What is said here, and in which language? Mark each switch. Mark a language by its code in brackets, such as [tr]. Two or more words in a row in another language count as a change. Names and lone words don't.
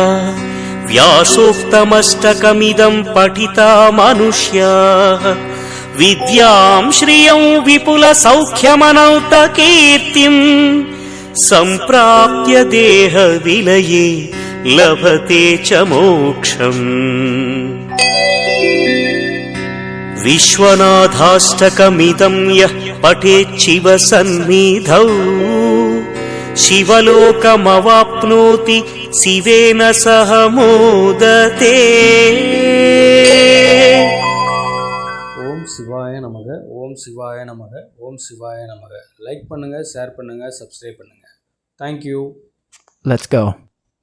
[sa] व्यासोक्तमष्टकमिदं पठिता मनुष्याः विद्यां श्रियं विपुलसौख्यमनन्तकीर्तिम् सम्प्राप्य देहविलये लभते च मोक्षम् विश्वनाथाष्टकमिदं यः पठेच्छिव सन्निधौ शिवलोकमवाप्नोति शिवेन सह मोदते। ॐ शिवाय नमः, ॐ शिवाय नमः, ॐ शिवाय नमः. [ta] லைக் பண்ணுங்கள், ஷேர் பண்ணுங்கள், சப்ஸ்கிரைப் பண்ணுங்கள். தேங்க்யூ. [en] Let's go.